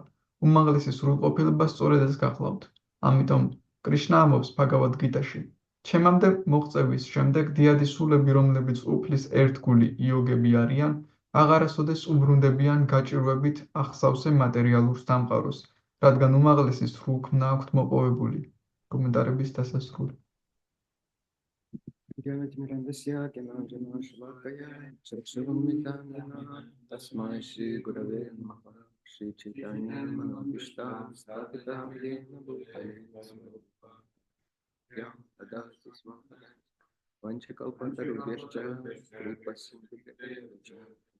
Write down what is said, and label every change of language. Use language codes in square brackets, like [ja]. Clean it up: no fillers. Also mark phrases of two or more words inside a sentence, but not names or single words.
[ka] უმაღლესი სრულყოფილება სწორედ ეს გახლავთ. ამიტომ კრიშნა ამბობს Bhagavad Gita-ში, ჩემამდე მოღწევის შემდეგ დიადი სულები, რომლებიც უფლის ერთგული იოგები არიან, აღარასოდეს უბრუნდებიან გაჭირვებით ახსავსე მატერიალურ სამყაროს, რადგან უმაღლესი სრულქმნა აქვთ მოპოვებული. კომენტარების დასასრული. [sa] तस्मै श्री गुरवे नमः श्री चैतन्य मनविष्टम् स्थापितम् येन भूतले यं तदस्ति स्वमन वाञ्छाकल्पतरुभ्यश्च कृपासिन्धुभ्यश्च